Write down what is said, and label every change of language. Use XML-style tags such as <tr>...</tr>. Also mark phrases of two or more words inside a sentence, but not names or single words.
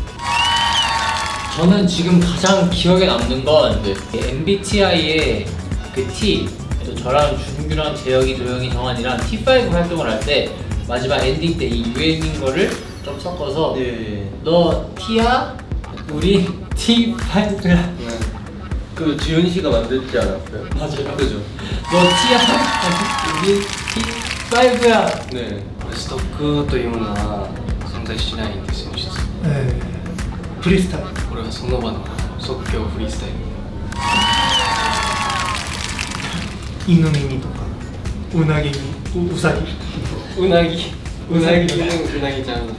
<ko>저는 지금 가장 기억에 남는 건 MBTI의 그 T, 또 저랑 준규랑 재혁이, 도영이, 정한이랑 T5 활동을 할 때 마지막 엔딩 때 이 유행인 거를 좀 섞어서 너 T야? 우리 T5야. 네. 그 지훈 씨가 만들지 않았어요? 맞아요. 그죠? 너 T야? 우리 T5야. 네.</ko> <ja>ストックというものは存在しないんですよ実は。フリースタイル。これはその場の即興フリースタイル。犬耳とかうなぎにうさぎうなぎうなぎのうなぎちゃん</ja>